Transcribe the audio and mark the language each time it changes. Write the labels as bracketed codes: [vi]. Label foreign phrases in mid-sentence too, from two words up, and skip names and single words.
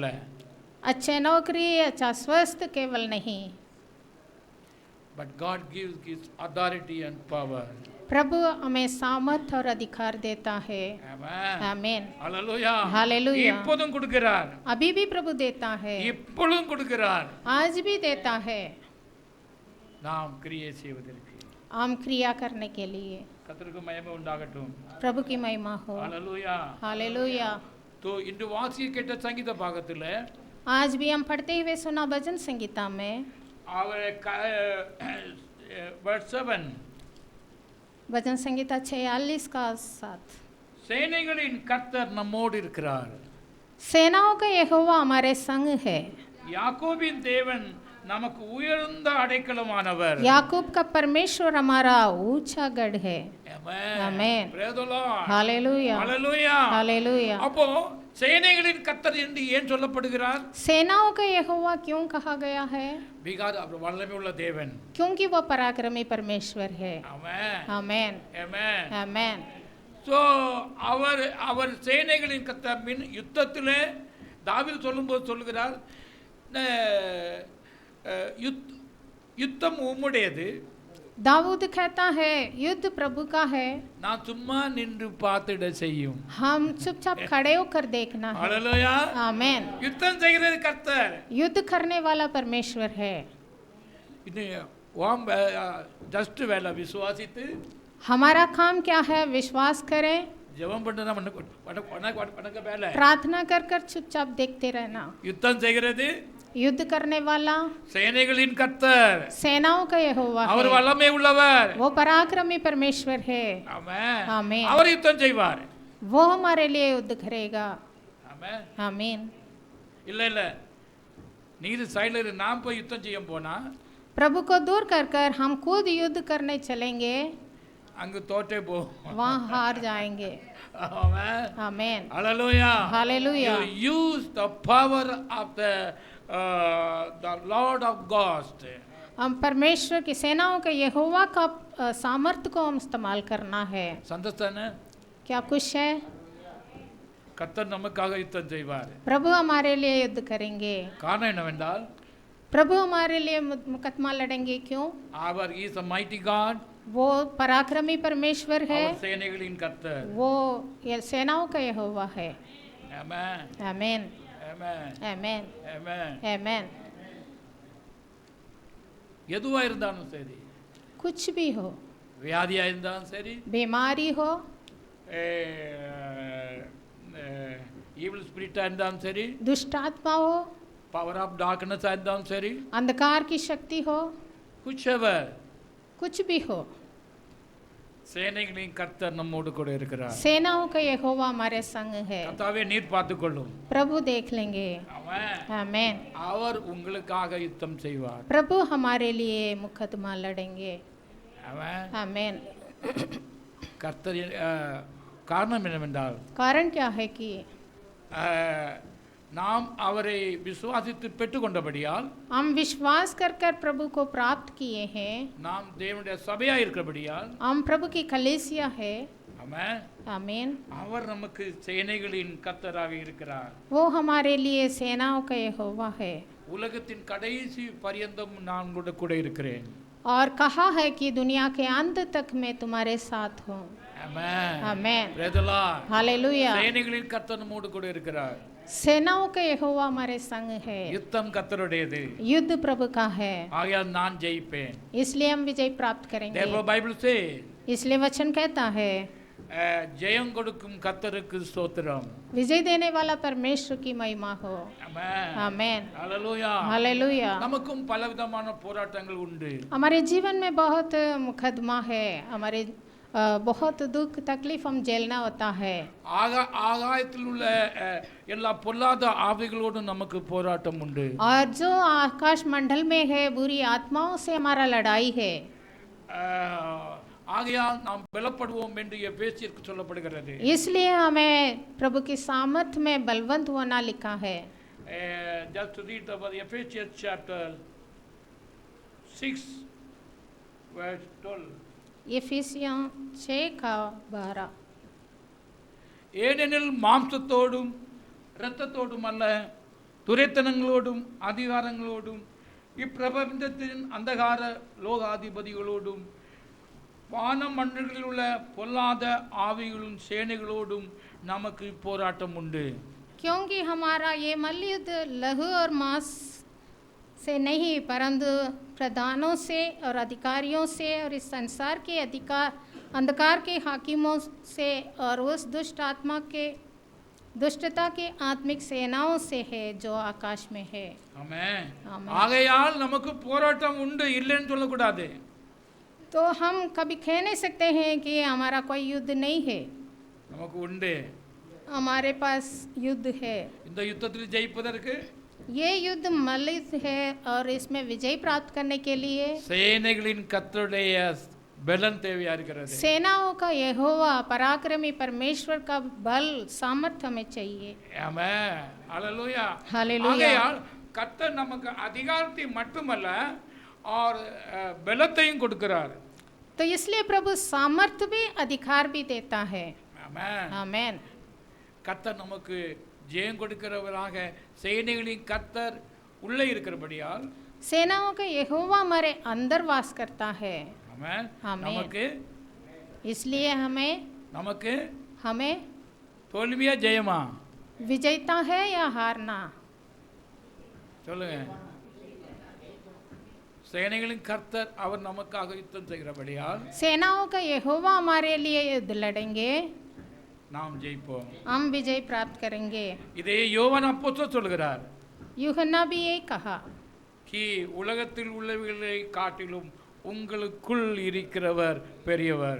[hi] अच्छे नौकरी, अच्छा स्वास्थ्य केवल नहीं, [en] but God gives his authority and power. [hi] प्रभु हमें सामर्थ्य और अधिकार देता है। [en] Amen. [hi] आमेन [en] Hallelujah. Hallelujah. [ta] இப்போதும் கொடுக்கிறார், [hi] अभी भी प्रभु देता है, [ta] இப்பொழுதும் கொடுக்கிறார். [hi] आज भी देता है, [ta] நாம் கிரியை செய்வதற்கு. [hi] हम क्रिया करने के लिए। [ta] கர்த்தருக்கு மகிமை உண்டாகட்டும். [hi] प्रभु की महिमा हो। [en] Hallelujah. [hi] हालेलुया। [ta] तो இன்று வாசிக்க கேட்ட சங்கீத பாகத்தில் [hi] आज भी हम पढ़ते हुए सुना भजन संगीता में [ta] அவர் verse 7, [hi] भजन संगीता 46 का 7, [ta] சேனைகளின் கர்த்தர் நம்மோடு இருக்கிறார், [hi] सेनाओं का यहोवा हमारे संग है, [ta] யாக்கோபின் தேவன் நமக்கு உயர்ந்த அடைக்கலமானவர். [hi] याकूब का परमेश्वर हमारा ऊंचा गढ़ है। [en] Amen. [hi] आमेन। [en] Praise the Lord. [hi] हालेलुया [en] Hallelujah. [hi] हालेलुया। [ta] அப்போ சேனைகளின் கர்த்தர் என்று ஏன் சொல்லப்படுகிறார்? [hi] सेनाओं का यहोवा क्यों कहा गया है? [ta] பிகாஸ் அவர் வல்லமை உள்ள தேவன். [hi] क्योंकि वो पराक्रमी परमेश्वर है। [en] Amen. [hi] आमेन [en] Amen. [hi] आमेन। [ta] ஸோ அவர் சேனைகளின் கர்த்தர் மின் யுத்தத்திலே தாவீது சொல்லும்போது சொல்லுகிறார், யுத்தம் உம்முடையது, [hi] दाऊद कहता है युद्ध प्रभु का है, [ta] நான் சும்மா நின்று பார்த்திட செய்யும். [hi] हम चुपचाप खड़े होकर देखना है। [ta] ஹல்லேலூயா. [hi] आमेन। [ta] யுத்தம் செய்கிறது கர்த்தர். [hi] युद्ध करने वाला परमेश्वर है। [ta] இது ஓம் ஜஸ்ட் வேலை விசுவாசித்து [hi] हमारा काम क्या है? विश्वास करें, [ta] ஜெபம் பண்ணுறதா உனக்கு வேலை. [hi] प्रार्थना कर कर चुपचाप देखते रहना। [ta] யுத்தம் செய்கிறது [hi] युद्ध करने वाला [ta] சேனைகளின் கர்த்தர், [hi] सेनाओं का यहोवा [ta] அவர் [hi] है, [ta] வல்லமை உள்ளவர். [hi] वो पराक्रमी परमेश्वर है। [ta] ஆமென். [hi] आमीन। [ta] அவர் யுத்தம் செய்வார். [hi] वो हमारे लिए युद्ध करेगा। [ta] ஆமென். [hi] आमीन। [ta] இல்ல இல்ல, நீர் சைடுல நாம் போய் யுத்தம் செய்ய போனா [hi] प्रभु को दूर कर कर हम खुद युद्ध करने चलेंगे, [ta] அங்கு தோற்றே போ. [hi] वहाँ हार जाएंगे। [ta] ஆமென். [hi] आमीन। [ta] ஹalleluya. [hi] हालेलुया। [en] You use the power of the Lord of God. [hi] हम परमेश्वर की सेनाओं के यहोवा का सामर्थ्य को हम इस्तेमाल करना है। [ta] சந்தோஷத்தானே? [hi] क्या कुछ है? [ta] கர்த்தர் நமக்காக யுத்தம் செய்வார். [hi] प्रभु हमारे लिए युद्ध करेंगे। [ta] காரணம் என்னவென்றால் [hi] प्रभु हमारे लिए मुकदमा लड़ेंगे। क्यों? [en] அவர் is a mighty God. [hi] वो पराक्रमी परमेश्वर है, [ta] அவர் சேனைகளின் கர்த்தர். [hi] वो ये सेनाओं का यहोवा है। [en] Amen. [hi] आमीन [en] Amen. [hi] आमीन [en] Amen. [hi] आमीन। [ta] எதுவா இருந்தாலும் சரி, [hi] कुछ भी हो, [ta] வியாதியா இருந்தாலும் சரி, [hi] बीमारी हो, [en] evil spirit [ta] இருந்தாலும் சரி, [hi] दुष्ट आत्मा हो, [en] power of darkness [ta] இருந்தாலும் சரி, [hi] अंधकार की शक्ति हो, कुछ ever, कुछ भी हो, [ta] சேனைகளின் கர்த்தர் நம்மோடு கூட இருக்கிறார். [hi] सेनाओं का यहोवा हमारे संग है। [ta] கர்த்தாவே நீர் பார்த்துக்கொள்ளும். [hi] प्रभु देख लेंगे। [ta] ஆமென். [hi] आमीन। [ta] அவர் உங்களுக்காக யுத்தம் செய்வார். [hi] प्रभु हमारे लिए मुकदमा लड़ेंगे। [ta] ஆமென். [hi] आमीन। [ta] கர்த்தர் காரணம் என்னவென்றால் [hi] कारण क्या है कि [ta] நாம் அவரை விசுவாசித்து பெற்றுக்கொண்டபடியால், [hi] हम विश्वास कर कर प्रभु को प्राप्त किए हैं, [ta] நாம் தேவனுடைய சபையா இருக்கிறபடியால், [hi] हम प्रभु की कलीसिया है। [ta] ஆமென், [hi] आमीन। [ta] அவர் நமக்கு சேனைகளின் கர்த்தராக இருக்கிறார். [hi] वो हमारे लिए सेनाओं का यहोवा है। [ta] உலகத்தின் கடைசி பரியந்தம் நான் கூட இருக்கிறேன். [hi] और कहा है कि दुनिया के अंत तक मैं तुम्हारे साथ हूँ। [ta] ஆமென். [hi] आमीन। [en] Praise the Lord. [hi] हालेलुया। [ta] சேனைகளின் கர்த்தர் நம்மோடு கூட இருக்கிறார். [hi] सेनाओं का यहोवा हमारे संग है। [ta] யுத்தம் கர்த்தருடையது, [hi] युद्ध प्रभु का है, [ta] ஆகையால் நான் ஜெயிப்பேன். [hi] इसलिए हम विजय प्राप्त करेंगे। [en] Therefore Bible says, [hi] इसलिए वचन कहता है [ta] ஜெயம் கொடுக்கும் கர்த்தருக்கு ஸ்தோத்திரம். [hi] विजय देने वाला परमेश्वर की महिमा हो। [ta] ஆமென். [hi] आमेन। [ta] ஹalleluya. [hi] हालेलुया। [ta] நமக்கும் பலவிதமான போராட்டங்கள் உண்டு. [hi] हमारे जीवन में बहुत मुकदमा है, हमारे बहुत दुख तकलीफ हम झेलना होता है। [ta] ஆகாயத்தில் உள்ள எல்லா பொல்லாத ஆவிகளோடும் நமக்கு போராட்டம் உண்டு. [hi] और जो आकाश मंडल में है बुरी आत्माओं से हमारा लड़ाई है। [ta] ஆகையால் நாம் பலப்படுவோம் என்று எபேசியருக்கு சொல்லப்படுகிறது. [hi] इसलिए हमें प्रभु की सामर्थ में बलवंत होना लिखा है। [en] Just to read about Ephesians chapter 6 verse 12. [ta] எபேசியர் 6:12 ஏனெனில் மாம்சத்தோடும் இரத்தத்தோடும் அல்ல, துரைத்தனங்களோடும் அதிகாரங்களோடும் இப்பிரபஞ்சத்தின் அந்தகார லோகாதிபதிகளோடும் வான மண்டலங்களில் உள்ள பொல்லாத ஆவிகளும் சேனைகளோடும் நமக்கு போராட்டம் உண்டு. [hi] क्योंकि हमारा ये मल्लयुद्ध लहू और मांस से नहीं परंतु प्रधानों से और अधिकारियों से और इस संसार के अंधकार के हाकिमों से और उस दुष्टता के आत्मिक सेनाओं से है जो आकाश में है। [ta] ஆமென். ஆமென். ஆகையால் நமக்கு போராட்டம் உண்டு, இல்லைன்னு சொல்லக்கூடாது. [hi] तो हम कभी कह नहीं सकते हैं कि हमारा कोई युद्ध नहीं है। [ta] நமக்கு உண்டு. [hi] हमारे पास युद्ध है। [ta] இந்த யுத்தத்தில் ஜெயிப்பதற்கு [hi] ये युद्ध मल्लयुद्ध है और इसमें विजय प्राप्त करने के लिए [ta] சேனைகளின் கர்த்தருடைய பலன் தேவையா இருக்கிறது. [hi] सेनाओं का यहोवा पराक्रमी परमेश्वर का बल सामर्थ्य हमें चाहिए। [ta] ஆமென். ஹalleluya. [hi] हालेलुया। [ta] ஆகையால் கர்த்தர் நமக்கு அதிகாரத்தை மட்டுமல்ல और பலத்தையும் கொடுக்கிறார். [hi] तो इसलिए प्रभु सामर्थ्य भी अधिकार भी देता है। [ta] ஆமென். [hi] आमेन। [ta] கர்த்தர் நமக்கு ஜெயம் கொடுக்கிறவராக சேனைகளின் கர்த்தர் உள்ளே இருக்கிறபடியால் [hi] सेनाओं का यहोवा हमारे अंदर वास करता है। [ta] ஆமென். ஆமென். நமக்கு [hi] इसलिए [ta] நமக்கு [hi] हमें [ta] தோல்வியா ஜெயமா [hi] विजयता है या हारना? [ta] சொல்லுங்க. சேனைகளின் கர்த்தர் அவர் நமக்காக யுத்தம் செய்கிறபடியால் [hi] सेनाओं का यहोवा हमारे लिए युद्ध लड़ेंगे, [ta] நாம் ஜெயிப்போம். [hi] हम विजय प्राप्त करेंगे। [ta] இதே யோவான் அப்போஸ்தலர் சொல்கிறார் [hi] यूहन्ना भी यही कहा [ta] कि உலகத்தில் உள்ளவைகளை காட்டிலும் உங்களுக்குள் இருக்கிறவர் பெரியவர்.